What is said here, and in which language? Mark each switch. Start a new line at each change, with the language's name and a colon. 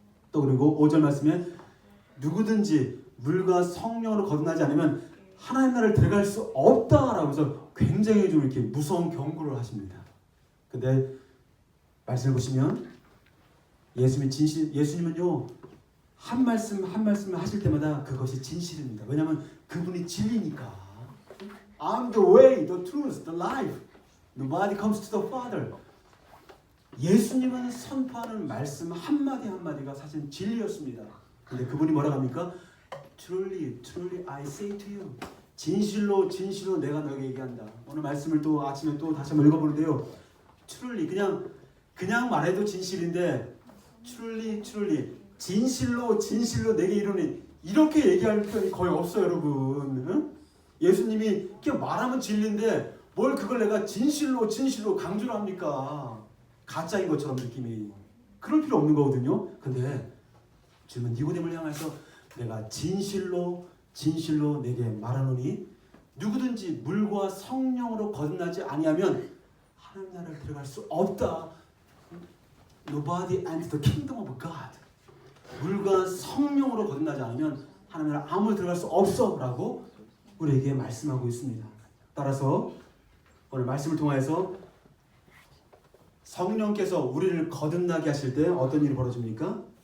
Korean: 또 그리고 5절 말씀에 누구든지 물과 성령으로 거듭나지 않으면 하나님 나라를 들어갈 수 없다라고 해서 굉장히 좀 이렇게 무서운 경고를 하십니다. 근데 말씀을 보시면 예수님은요 한 말씀 한 말씀을 하실 때마다 그것이 진실입니다. 왜냐하면 그분이 진리니까.
English: I'm the way, the truth, the life. Nobody comes to the Father.
Korean: 예수님은 선포하는 말씀 한마디 한마디가 사실 진리였습니다. 근데 그분이 뭐라고 합니까?
English: Truly, truly I say to you.
Korean: 진실로 진실로 내가 너에게 얘기한다. 오늘 말씀을 또 아침에 또 다시 한번 읽어보는데요. Truly 그냥 말해도 진실인데
English: Truly, truly
Korean: 진실로 진실로 내게 이르니 이렇게 얘기할 표현이 거의 없어요, 여러분. 응? 예수님이 그냥 말하면 진리인데 뭘 그걸 내가 진실로 진실로 강조를 합니까? 가짜인 것처럼 느낌이. 그럴 필요 없는 거거든요. 근데 주님은 니고데모를 향해서 내가 진실로 진실로 내게 말하노니 누구든지 물과 성령으로 거듭나지 아니하면 하나님 나라를 들어갈 수 없다.
English: Nobody enters the kingdom of God.
Korean: 물과 성령으로 거듭나지 않으면 하나님 나라 아무도 들어갈 수 없어라고 우리에게 말씀하고 있습니다. 따라서 오늘 말씀을 통해서 성령께서 우리를 거듭나게 하실 때 어떤 일이 벌어집니까?